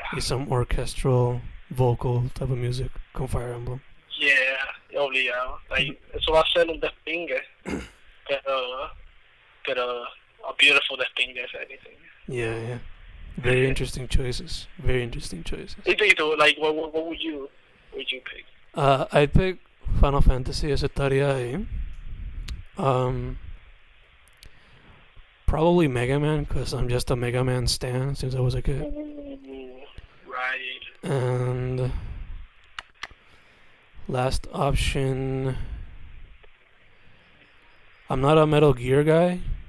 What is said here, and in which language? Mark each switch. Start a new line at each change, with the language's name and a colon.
English: Y some orchestral, vocal type of music
Spanish: con
English: Fire Emblem.
Spanish: yeah. Obligado. Like eso va a ser un despingue, pero
English: a beautiful despingue if anything. Yeah. Very interesting choices. Very interesting choices. Y tú, like, what would you pick? I'd pick Final Fantasy,
Spanish: ese estaría ahí.
English: Probably Mega Man, because I'm just a Mega Man stan since I was a kid. Right. And last option, I'm not a Metal Gear guy.